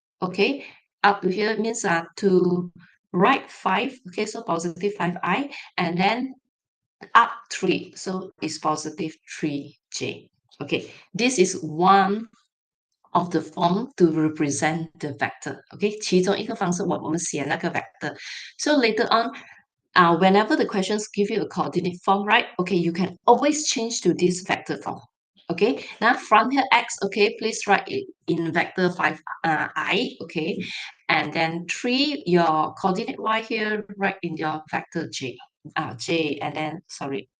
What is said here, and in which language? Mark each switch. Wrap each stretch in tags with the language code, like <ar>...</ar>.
<en>Okay, up to here means to right 5. Okay, so positive 5i, and then up 3. So it's positive 3j. Okay, this is one of the form to represent the vector.</en> <zh>Okay, 其中一个方式我们写那个 vector.</zh> <en>So later on, whenever the questions give you a coordinate form, right? Okay, you can always change to this vector form. Okay, now from here x, okay, please write it in vector 5 I, okay, and then 3, your coordinate y here, write in your vector j, j, and then, sorry,</en>